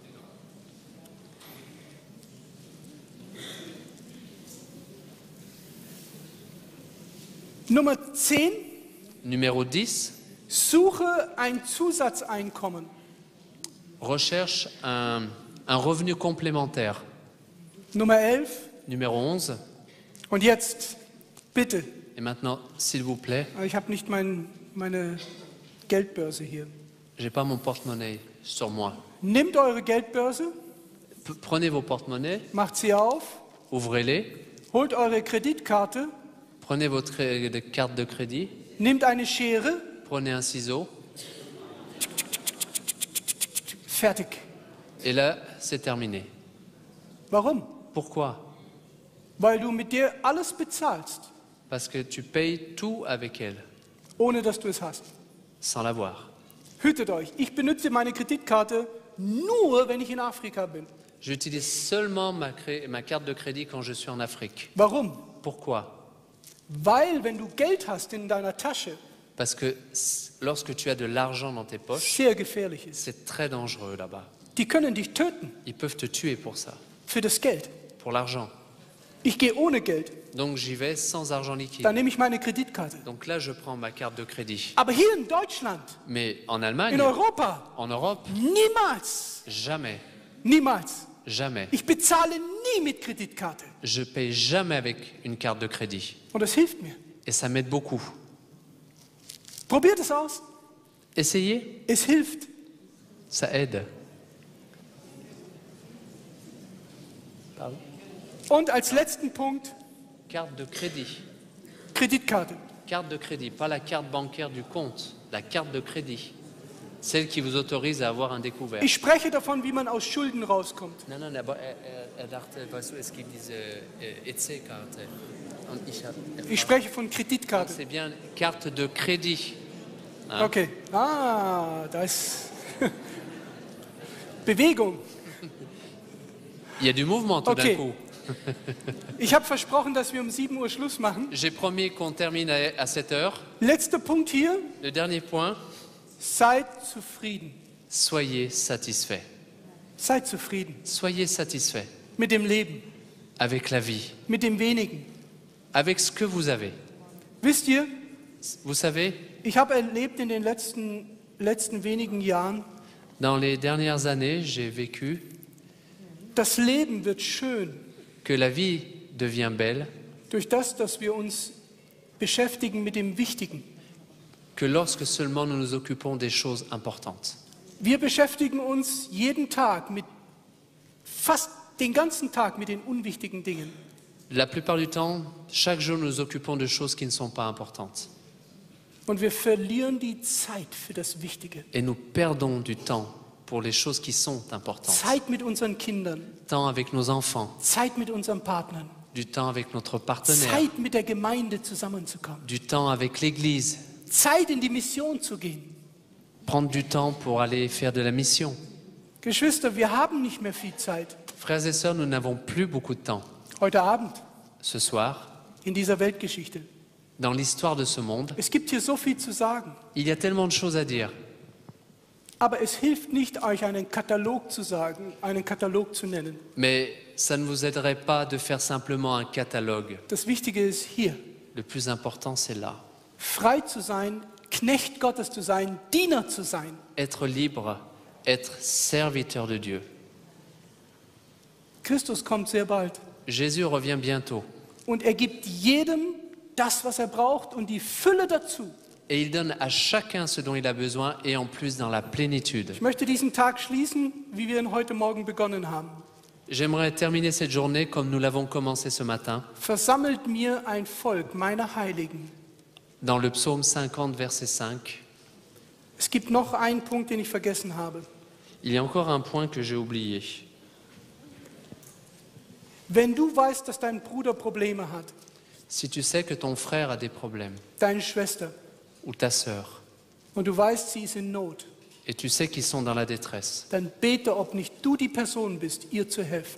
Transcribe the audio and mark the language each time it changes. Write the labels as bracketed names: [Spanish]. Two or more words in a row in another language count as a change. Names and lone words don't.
[German] Nummer 10. [French] Numéro 10. [German] Suche ein Zusatzeinkommen. [French] Recherche un revenu complémentaire. [German] Nummer 11. [French] Numéro 11. [German] Und jetzt, bitte. [French] Et maintenant, s'il vous plaît, [German] Ich habe nicht meine Geldbörse hier. [French] j'ai pas mon porte-monnaie sur moi. [German] Nehmt eure Geldbörse, [French] Prenez vos porte-monnaies, [German] macht sie auf, [French] ouvrez-les, [German] holt eure Kreditkarte, [French] prenez votre carte de crédit, [German] nehmt eine Schere, [French] prenez un ciseau, [German] fertig. [French] et là, c'est terminé. [German] Warum? [French] Pourquoi? [German] Weil du mit der alles bezahlst, [French] Parce que tu payes tout avec elle, [German] ohne dass du es hast. [French] sans l'avoir. [German] Hütet euch, ich benutze meine Kreditkarte nur, wenn ich in Afrika bin. [French] J'utilise seulement ma carte de crédit quand je suis en Afrique. [German] Warum? [French] Pourquoi? [German] Weil, wenn du Geld hast in deiner Tasche, [French] Parce que lorsque tu as de l'argent dans tes poches, [German] sehr gefährlich ist. [French] c'est très dangereux là-bas. [German] Die können dich töten [French] Ils peuvent te tuer pour ça, [German] für das Geld. [French] pour l'argent. [German] Ich gehe ohne Geld, [French] Donc j'y vais sans argent liquide. [German] dann nehme ich meine Kreditkarte. [French] Donc là, je prends ma carte de crédit. [German] Aber hier in Deutschland, [French] Mais en Allemagne, [German] in Europa, [French] en Europe, [German] niemals, [French] jamais, [German] niemals. [French] jamais. [German] Ich bezahle nie mit Kreditkarte. [French] Je paye jamais avec une carte de crédit. [German] Und das hilft mir. [French] Et ça m'aide beaucoup. [German] Probiert es aus. [French] Essayez, [German] Es hilft. [French] ça aide. Pardon? [German] Und als letzten Punkt, [French] Carte de crédit. [German] Kreditkarte. [French] Carte de crédit, pas la carte bancaire du compte, la carte de crédit. Celle qui vous autorise à avoir un découvert. [German] Ich spreche davon, wie man aus Schulden rauskommt. Nein, nein, aber er dachte, weißt du, es gibt diese EC-Karte. Und Ich spreche von Kreditkarte. [French] c'est bien carte de crédit. Hein? [German] Okay. Ah, da ist Bewegung. [French] Il y a du mouvement tout Okay. d'un coup. [German] Ich habe versprochen, dass wir um 7 Uhr Schluss machen. [French] J'ai promis qu'on termine à 7 heures. [German] Letzter Punkt hier. [French] Le dernier point, [German] Seid zufrieden. [French] soyez satisfaits. [German] Seid zufrieden [French] Soyez satisfaits [German] mit dem Leben, [French] avec la vie, [German] mit dem Wenigen. [French] avec ce que vous avez. [German] Wisst ihr, [French] Vous savez, [German] ich habe erlebt in den letzten wenigen Jahren, [French] dans les dernières années, j'ai vécu [German] das Leben wird schön [French] que la vie devient belle, [German] durch das, dass wir uns beschäftigen mit dem Wichtigen. [French] que lorsque seulement nous nous occupons des choses importantes. [German] Wir beschäftigen uns jeden Tag fast den ganzen Tag mit den unwichtigen Dingen. [French] La plupart du temps, chaque jour, nous nous occupons de choses qui ne sont pas importantes. [German] Und wir verlieren die Zeit für das Wichtige. [French] Et nous perdons du temps pour les choses qui sont importantes. [German] Zeit mit unseren Kindern, [French] Temps avec nos enfants, [German] Zeit mit unseren Partnern, [French] du temps avec notre partenaire, [German] Zeit mit der Gemeinde zusammenzukommen, [French] du temps avec l'Église, [German] Zeit in die Mission zu gehen. [French] prendre du temps pour aller faire de la mission. [German] Geschwister, wir haben nicht mehr viel Zeit. [French] Frères et sœurs, nous n'avons plus beaucoup de temps. [German] Heute Abend [French] Ce soir, [German] in dieser Weltgeschichte. [French] dans l'histoire de ce monde, [German] Es gibt hier so viel zu sagen, [French] il y a tellement de choses à dire. [German] aber es hilft nicht, euch einen Katalog zu sagen, einen Katalog zu nennen. [French] Mais ça ne vous aiderait pas de faire simplement un catalogue. [German] Das Wichtige ist hier, [French] Le plus important, c'est là. [German] frei zu sein, Knecht Gottes zu sein, Diener zu sein. [French] Être libre, être serviteur de Dieu. [German] Christus kommt sehr bald [French] Jésus revient bientôt [German] und er gibt jedem das, was er braucht und die Fülle dazu. [French] et il donne à chacun ce dont il a besoin et en plus dans la plénitude. [German] Ich möchte diesen Tag schließen, wie wir ihn heute Morgen begonnen haben. [French] J'aimerais terminer cette journée comme nous l'avons commencé ce matin, [German] Versammelt mir ein Volk, meine Heiligen. [French] dans le psaume 50, verset 5. [German] Es gibt noch einen Punkt, den ich vergessen habe. [French] Il y a encore un point que j'ai oublié. [German] Wenn du weißt, dass dein Bruder Probleme hat, [French] Si tu sais que ton frère a des problèmes, [German] deine Schwester, [French] ou ta sœur, [German] und du weißt, sie ist in Not, [French] et tu sais qu'ils sont dans la détresse, [German] dann bete, ob nicht du die Person bist, ihr zu helfen.